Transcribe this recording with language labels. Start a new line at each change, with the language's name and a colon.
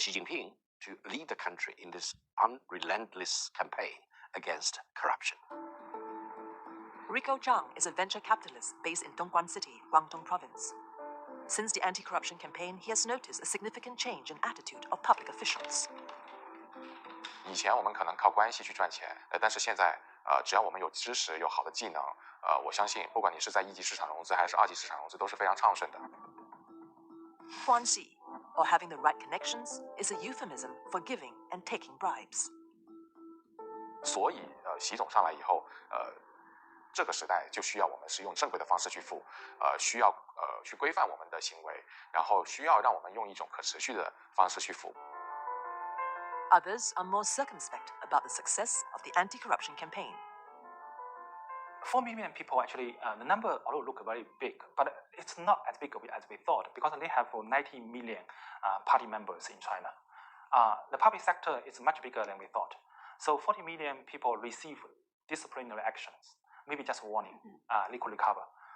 English: Xi Jinping to lead the country in this unrelentless campaign against corruption. Rico Zhang is a venture capitalist based in Dongguan City, Guangdong Province. Since the anti-corruption campaign, he has noticed a significant change in attitude of public officials.
Chinese: 以前我们可能靠关系去赚钱，但是现在只要我们有知识、有好的技能，我相信不管你是在一级市场融资还是二级市场融资，都是非常畅顺的。
English: 关系 or having the right connections, is a euphemism for giving and taking bribes.
Chinese: 所以，习总上来以后，这个时代就需要我们是用正规的方式去付，需要去规范我们的行为，然后需要让我们用一种可持续的方式去付。
English: Others are more circumspect about the success of the anti-corruption campaign. 4 million people actually, the number although look very big, but it's not as big as we thought because they have 90 million party members in China. The public sector is much bigger than we thought. So 40 million people receive disciplinary actions, maybe just warning, they could recover.